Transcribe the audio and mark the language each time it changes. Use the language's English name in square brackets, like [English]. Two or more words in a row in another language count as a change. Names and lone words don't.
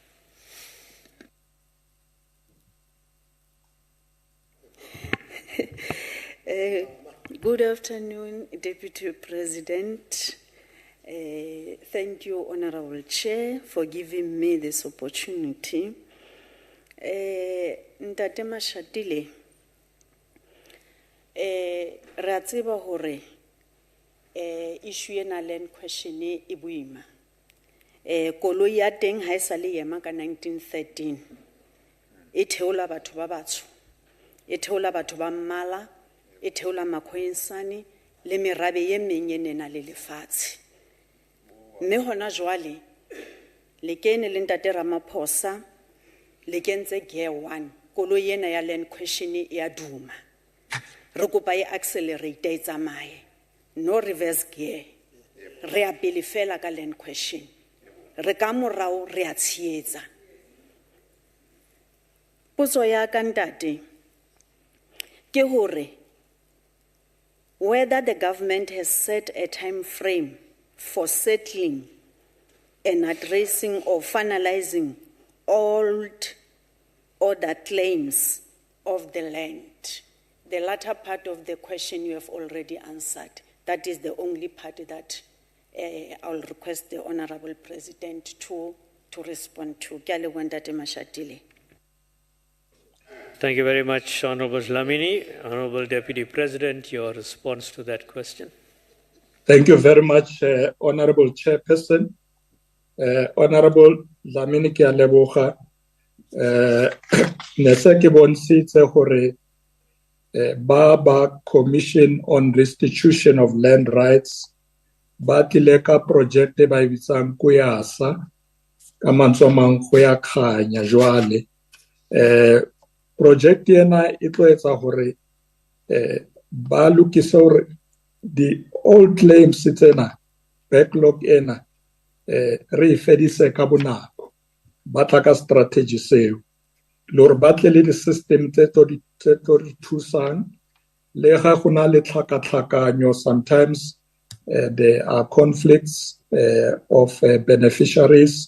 [English] Good afternoon, Deputy President. Thank you, Honourable Chair, for giving me this opportunity. [Southern Sotho] Ntate Mashatile, re a tseba hore issue ena [English] land question [Southern Sotho] e boima. Koloi ya teng ha e sa le ema ka 1913. E theola batho ba batsho, e theola batho ba mmala, e theola makhwensane le merabe ye meng e nena le lefatshe. Mme hona jwale le kene le Ntate Ramaphosa le kentse gear 1 koloi ena ya [English] land question [Southern Sotho] e a duma. Re kopa e accelerate e tsamaye, [English] no reverse gear. [Southern Sotho] Re a pele fela ka [English] land question, [Southern Sotho] re ka morao re a tshietsa. Potso ya ka ntate ke hore [English] whether the government has set a time frame for settling and addressing or finalizing all other claims of the land. The latter part of the question you have already answered. That is the only part that I'll request the Honourable President to respond to. [Southern Sotho] Ke a leboha Ntate Mashatile. [English] Thank you very much, Honourable Dlamini. Honourable Deputy President, your response to that question. Thank you very much, Honourable Chairperson. [Southern Sotho] Honourable Dlamini, ke a leboga. Ne se ke bontshitse hore ba Commission on Restitution of Land Rights ba tlile ka project ba e bitsang Kuyasa ka mantswe a mang go ya khanya jwale. Project ena e tlo etsa hore ba lokise hore [English] the old claims [Southern Sotho] tsena backlog ena re fedise ka bonako ba tla ka strategy seo le hore ba tle le di system tse tlo di thusang le ga go na le tlhakatlhakanyo. [English] Sometimes there are conflicts of beneficiaries.